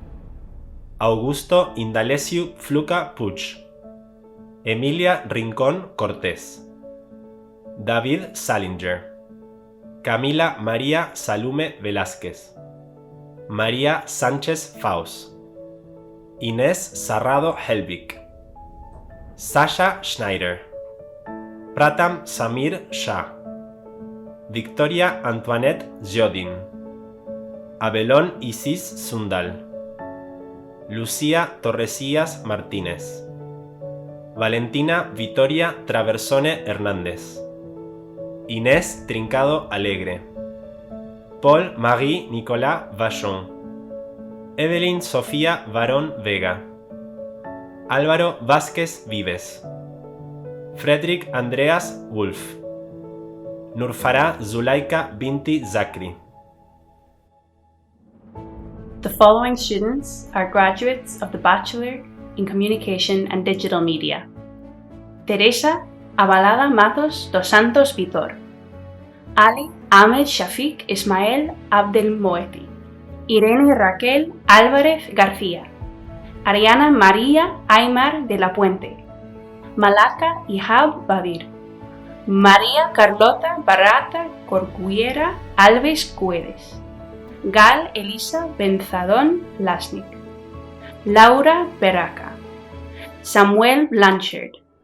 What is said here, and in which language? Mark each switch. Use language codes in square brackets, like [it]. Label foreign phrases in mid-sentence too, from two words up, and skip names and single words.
[en] Augusto Indalesiu Fluca Puch. Emilia Rincón Cortés. David Salinger. Camila María Salume Velázquez. María Sánchez Faus. Inés Sarrado Helvig. Sasha Schneider. Pratam Samir Shah. Victoria Antoinette Jodin. Abelón Isis Sundal. Lucía Torresías Martínez. Valentina Vitoria Traversone Hernández. Inés Trincado Alegre. Paul Marie Nicolas Vachon. Evelyn Sofía Varón Vega. Álvaro Vázquez Vives. Frederick Andreas Wolf. Nurfarah Zulaika Binti Zakri. The following students are graduates of the Bachelor in Communication and Digital Media. Teresa Avalada Matos dos Santos Vitor. Ali Ahmed Shafiq Ismael Abdelmoeti. Irene Raquel Álvarez García. Ariana María Aymar de la Puente. Malaka Ihab Badir. María Carlota Barata Corcuera Alves Cuedes. Gal Elisa Benzadón Lasnik. Laura Beraca. Samuel Blanchard.